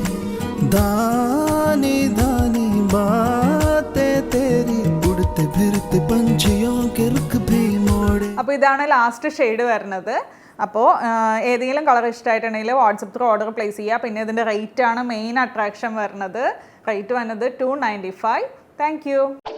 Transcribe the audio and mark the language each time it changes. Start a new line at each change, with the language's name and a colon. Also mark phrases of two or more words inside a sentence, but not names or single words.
Hindi: दानी दानी बातें तेरी उड़ते फिरते पंछियों के रुख भी मोड़े.
Malayalam: അപ്പോൾ ഇതാണ്
English: last shade
Malayalam: വരുന്നത്. അപ്പോൾ ഏതെങ്കിലും കളർ ഇഷ്ടമായിട്ടുണ്ടെങ്കിൽ
English: WhatsApp through order place
Malayalam: ചെയ്യുക. പിന്നെ ഇതിൻ്റെ റേറ്റ് ആണ്
English: main attraction
Malayalam: വരുന്നത്. റേറ്റ് വന്നത് $295.
English: thank you.